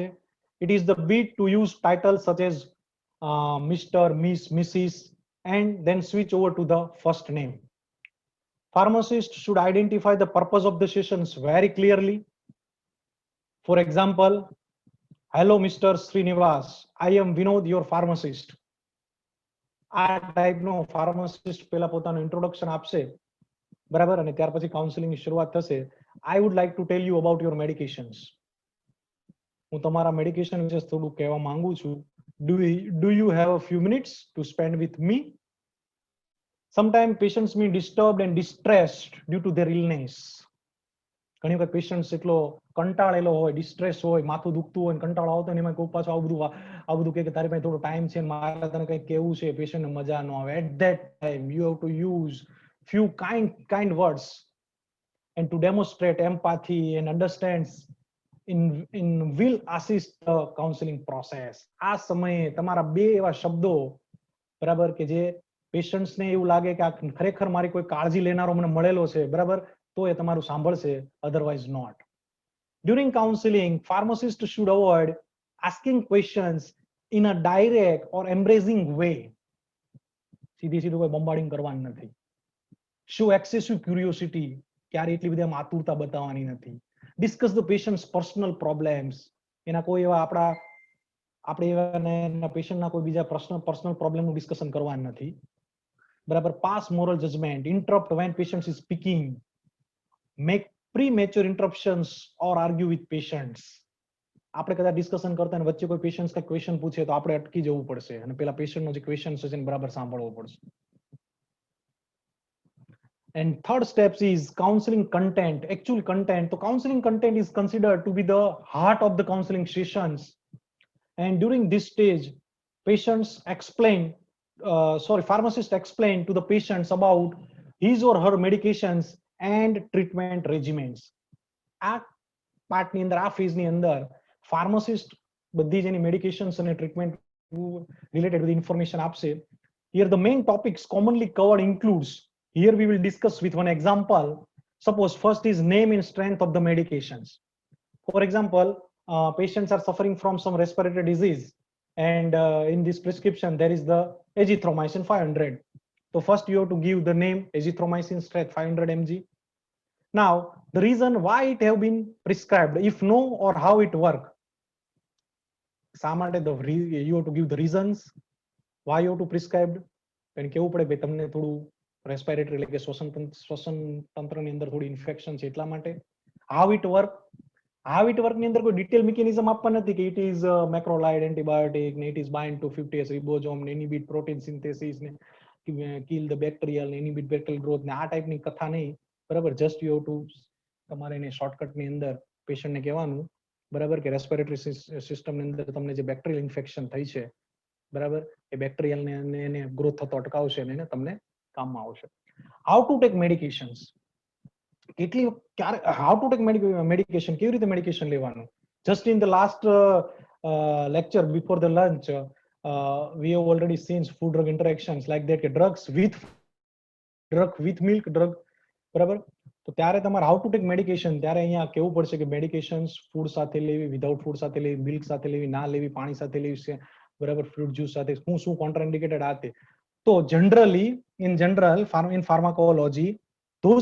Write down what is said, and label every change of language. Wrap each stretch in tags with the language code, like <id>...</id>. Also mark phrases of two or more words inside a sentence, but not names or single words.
<en>It is the bit to use titles such as Mr., Miss, Mrs., and then switch over to the first name. Pharmacist should identify the purpose of the sessions very clearly. For example, hello Mr. Srinivas, I am Vinod, your pharmacist.</en> <gu>આ ટાઈપનો ફાર્માસિસ્ટ પહેલા પોતાનું ઇન્ટ્રોડક્શન આપશે, બરાબર, અને ત્યાર પછી કાઉન્સિલિંગની શરૂઆત થશે.</gu> <en>I would like to tell you about your medications.</en> <gu>હું તમારા મેડિકેશન વિશે થોડું કહેવા માંગુ છું.</gu> <en>Do you have a few minutes to spend with me? Sometimes patients may disturbed and distressed due to their illness.</en> <gu>ઘણી વખત પેશન્ટ્સ એટલો કંટાળેલો હોય, ડિસ્ટ્રેસ હોય, માથું દુખતું હોય, કંટાળો આવતો ને એમાં કોઈ પાછું આવું બધું કે તારી પાસે થોડો ટાઈમ છે, મારે તને કંઈક કેવું છે, પેશન્ટને મજા ન આવે.</gu> <en>At that time you have to use few kind words and to demonstrate empathy and understands in will assist the counseling process.</en> <gu>આ સમયે તમારા બે એવા શબ્દો, બરાબર, કે જે પેશન્ટ્સને એવું લાગે કે આ ખરેખર મારી કોઈ કાળજી લેનારો મને મળેલો છે, બરાબર, તો એ તમારું સાંભળશે,</gu> <en>otherwise not. During counseling, pharmacist should avoid asking questions in a direct or embracing way.</en> <gu>સીધી કોઈ બોમ્બાર્ડિંગ કરવાની નથી.</gu> <en>Show excessive curiosity,</en> <gu>ક્યારે એટલી બધી આતુરતા બતાવવાની નથી.</gu> <en>Discuss the patient's personal problems.</en> <gu>એના કોઈ એવા આપણે એના પેશન્ટના કોઈ બીજા</gu> <en>personal problemનું</en> <gu>ડિસ્કશન કરવાનું નથી, બરાબર.</gu> <en>Pass moral judgment, interrupt when patient is speaking, make premature interruptions or argue with patients.</en> <gu>આપણે કદાચ ડિસ્કશન કરતા અને વચ્ચે કોઈ પેશન્ટ કઈ ક્વેશ્ચન પૂછે તો આપણે અટકી જવું પડશે અને પેલા પેશન્ટનો જે ક્વેશ્ચન છે એને બરાબર સાંભળવો પડશે.</gu> <en>And third steps is counseling content, actual content. So counseling content is considered to be the heart of the counseling sessions. And during this stage, pharmacist explain to the patients about his or her medications and treatment regimens.</en> <gu>આ પાર્ટની અંદર, આ ફેઝની અંદર ફાર્માસિસ્ટ બધી જ એની મેડિકેશન્સ અને</gu> <en>treatment related</en> <gu>બધી ઇન્ફોર્મેશન આપશે.</gu> <en>Here the main topics commonly covered includes, here we will discuss with one example. Suppose first is name and strength of the medications. For example, patients are suffering from some respiratory disease, and in this prescription there is the azithromycin 500. So first you have to give the name azithromycin strength 500 mg. Now the reason why it have been prescribed, if no, or how it work.</en> <gu>શા માટે</gu> <en>you have to give the reasons why you have to prescribe.</en> <gu>કારણ કેવું પડે ભાઈ તમને થોડું રેસ્પિરેટરી એટલે કે શ્વસન તંત્રની અંદર થોડી ઇન્ફેક્શન છે એટલા માટે.</gu> <en>how it work</en> <gu>ની અંદર કોઈ</gu> <en>detail mechanism</en> <gu>આપવા નથી કે</gu> <en>it is macrolide antibiotic</en> <gu>ને</gu> <en>it is bind to 50s ribosome</en> <gu>ને</gu> <en>inhibit protein synthesis</en> <gu>ને</gu> <en>kill the bacterial</en> <gu>ને</gu> <en>inhibit bacterial growth</en> <gu>ને આ ટાઈપની કથા નહીં, બરાબર.</gu> <en>just you have to</en> <gu>તમારે એને શોર્ટકટની અંદર પેશન્ટને કહેવાનું, બરાબર, કે</gu> <en>respiratory systemની</en> <gu>અંદર તમને જે</gu> <en>bacterial infection</en> <gu>થઈ છે, બરાબર, એ બેક્ટેરિયલને એને ગ્રોથ થતો અટકાવશે અને એને તમને કામમાં આવશે.</gu> <en>how to take medications,</en> <gu>કેટલી ક્યારે</gu> <en>how to take medication,</en> <gu>કેવી રીતે મેડિકેશન લેવાનું.</gu> <en>just in the last lecture before the lunch we have already seen food drug interactions like that, કે drugs with milk drug,</en> <gu>બરાબર. તો ત્યારે તમારે</gu> <en>how to take medication,</en> <gu>ત્યારે અહીંયા કેવું પડશે કે મેડિકેશન્સ ફૂડ સાથે લેવી,</gu> <en>without food</en> <gu>સાથે લેવી, મિલ્ક સાથે લેવી, ના લેવી, પાણી સાથે લેવી છે, બરાબર,</gu> <en>fruit juice</en> <gu>સાથે, શું કોન્ટ્રાઇન્ડિકેટેડ આ તે.</gu> <en>તો જનરલી in pharmacology those</en>